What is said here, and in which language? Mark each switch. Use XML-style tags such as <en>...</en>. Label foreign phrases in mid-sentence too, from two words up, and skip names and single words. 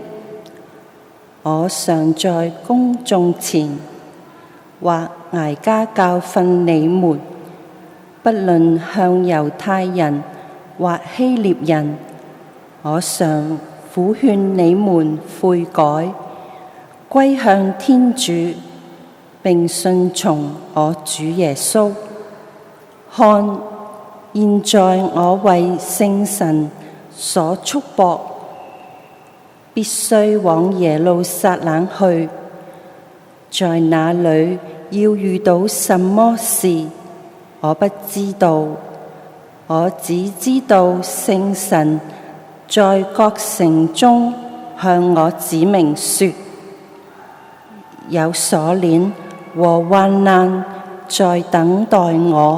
<zh>我常在公眾前或挨家教訓你們，不論向猶太人或希臘人，我常苦勸你們悔改，歸向天主，並信從我主耶穌。看，現在我為聖神所束縛，必須往耶路撒冷去，在那裏要遇到什麼事，我不知道。我只知道聖神在各城中向我指明說，有鎖鏈和患難在等待我。</zh>